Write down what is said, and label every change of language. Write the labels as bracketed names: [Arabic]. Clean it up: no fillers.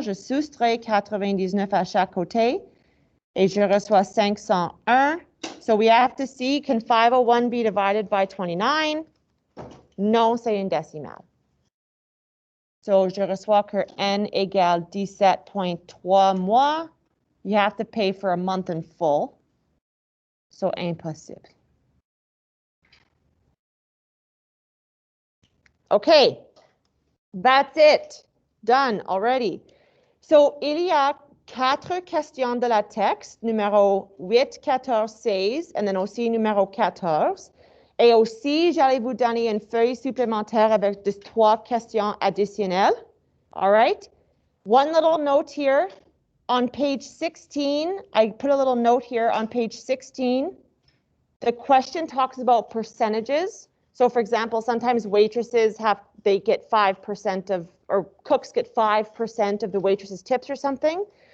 [French] Je soustrais 99 à chaque côté et je reçois 501. [English] So we have to see, can 501 be divided by 29? [French] Non, c'est une décimale. So je reçois que N égale 17.3 mois. [English] You have to pay for a month in full. So impossible. Okay, that's it. Done already. [French] So, il y a 4 questions de la texte, numéro 8, 14, 16, [English] and then [French] aussi numéro 14. Et aussi, j'allais vous donner une feuille supplémentaire avec 3 questions additionnelles. [English] All right? One little note here on page 16. I put a little note here on page 16. The question talks about percentages. So for example, sometimes waitresses they get 5% of, or cooks get 5% of the waitress's tips or something.